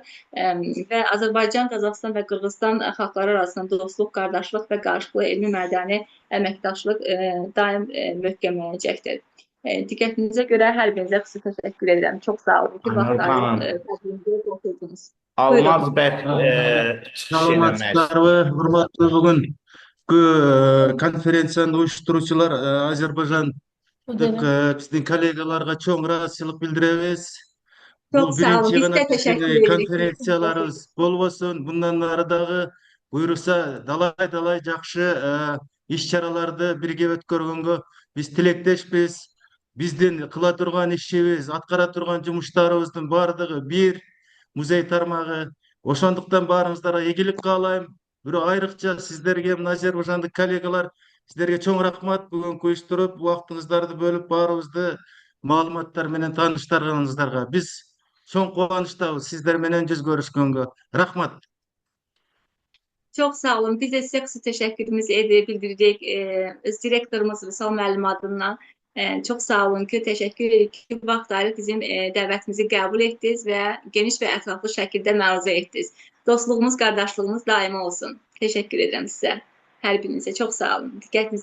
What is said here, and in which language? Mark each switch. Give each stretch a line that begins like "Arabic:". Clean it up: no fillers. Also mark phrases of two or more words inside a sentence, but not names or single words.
Azerbaijani: Və Azərbaycan, Qazaxıstan və Qırğızstan xalqları arasında dostluq, qardaşlıq və qarşılıqlı elmi mədəni əməkdaşlıq daim möhkəmlənəcəkdir. Diqqətinizə görə hər birinizə xüsusi təşəkkür edirəm. Çox sağ olun ki, vaxtlarınızı Almaz bəy
Kyrgyz: Саламатсыздарбы, урматтуу бүгүнкү конференциянын уюштуруучулар Азербайжандык биздин коллегаларга чоң ыраазычылык билдиребиз. Бул
Turkish: Çok sağ olun.
Kyrgyz: биринчи
Turkish: Biz
Kyrgyz: гана
Turkish: de teşekkür ederiz.
Kyrgyz: конференцияларыбыз болбосун, мындан ары дагы буйруса далай жакшы иш-чараларды бирге өткөргөнгө биз тилектешпиз. Биздин кыла турган ишибиз, аткара турган жумуштарыбыздын баардыгы бир музей тармагы. Ошондуктан баарыңыздарга ийгилик каалайм. Бирок айрыкча сиздерге, мына азербайжандык коллегалар, сиздерге чоң рахмат. Бүгүн уюштуруп, убактыңыздарды бөлүп баарыбызды маалыматтар менен тааныштырганыңыздарга. Биз чоң кубанычтабыз сиздер менен жүз көрүшкөнгө. Рахмат.
Turkish: Çok sağ olun. Biz de size kısa teşekkürümüzü bildirecek öz direktörümüz Vüsal
Azerbaijani: müəllim adından.
Turkish: Çok sağ olun
Azerbaijani: ki, teşekkür edirik ki, vaxt ayırıb bizim dəvətimizi qəbul etdiniz və geniş və ətraflı şəkildə məruzə etdiniz. Dostluğumuz, qardaşlığımız daimi olsun. Teşekkür edirəm sizə, hər birinizə. Çox sağ olun.